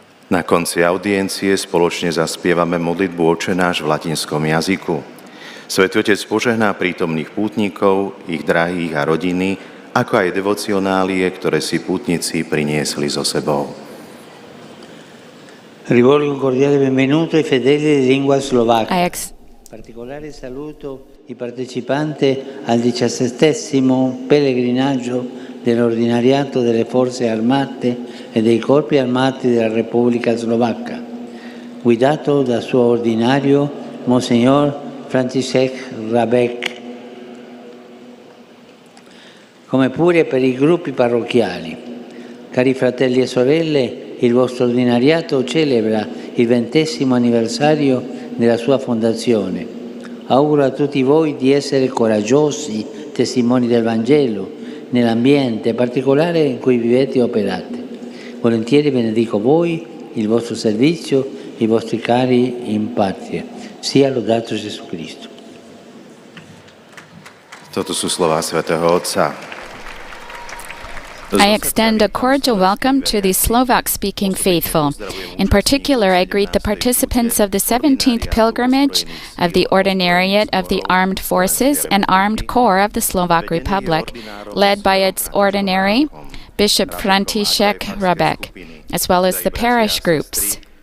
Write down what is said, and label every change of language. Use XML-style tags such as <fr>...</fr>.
<sk>Na konci audiencie spoločne zaspievame modlitbu Otče náš v latinskom jazyku. Svätý Otec požehná prítomných pútnikov, ich drahých a rodiny, ako aj devocionálie, ktoré si pútnici priniesli so sebou.</sk> <it>Rivolgo un cordiale benvenuto ai fedeli di lingua slovacca. Particolare saluto i partecipanti al 17° pellegrinaggio dell'ordinariato delle forze armate e dei corpi armati della Repubblica Slovacca, guidato dal suo ordinario Monsignor František Rabek, come pure per i gruppi parrocchiali. Cari fratelli e sorelle, il vostro ordinariato celebra il 20° anniversario della sua fondazione. Auguro a tutti voi di essere coraggiosi testimoni del Vangelo nell'ambiente particolare in cui vivete e operate. Volentieri benedico voi, il vostro servizio, i vostri cari in patria. Sia lodato Gesù Cristo.</it> <sk>Toto sú slová svätého Otca.</sk> <en>I extend a cordial welcome to the Slovak-speaking faithful. In particular, I greet the participants of the 17th pilgrimage of the Ordinariate of the Armed Forces and Armed Corps of the Slovak Republic, led by its ordinary, Bishop František Rabek, as well as the parish groups.</en>